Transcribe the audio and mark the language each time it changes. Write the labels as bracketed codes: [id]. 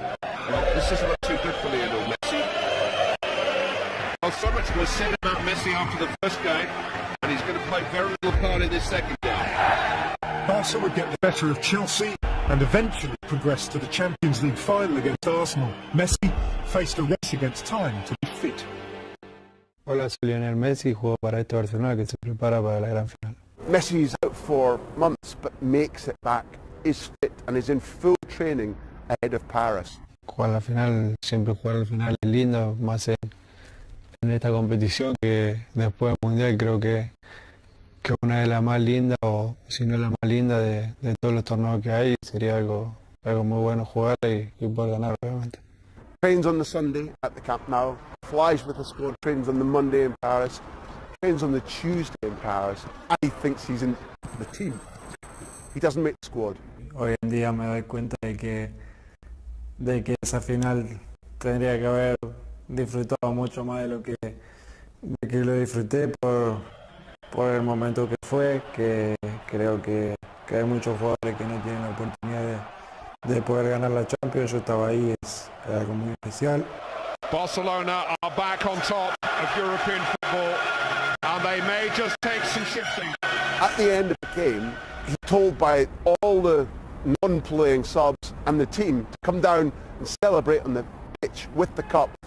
[en] Well, this doesn't look too good for Lionel Messi. Well, so much was said about Messi after the first game, and he's going to play very little part in this second game. Barca would get the better of Chelsea and eventually progress to the Champions League final against Arsenal. Messi faced a race against time to be fit. [es] Hola, soy Lionel Messi, juego para este Barcelona que se prepara para la gran final. [en] Messi is out for months but makes it back, is fit and is in full training ahead of Paris. [es] Jugar la final, siempre jugar la final es lindo, más en esta competición que después del Mundial creo que una de las más lindas o o si no la más linda de todos los torneos que hay. Sería algo muy bueno jugar y poder ganar, obviamente. [en] Trains on the Sunday at the Camp Nou, flies with the squad, trains on the Monday in Paris, trains on the Tuesday in Paris, and he thinks he's in the team. He doesn't make the squad. [es] Hoy en día me doy cuenta de que esa final tendría que haber disfrutado mucho más de lo que lo disfruté por el momento que fue, que creo que hay muchos jugadores que no tienen la oportunidad de poder ganar la Champions. Yo estaba ahí, es algo muy especial. [en] Barcelona are back on top of European football and they may just take some shifting. At the end of the game, he's told by all the non-playing subs and the team to come down and celebrate on the pitch with the cup.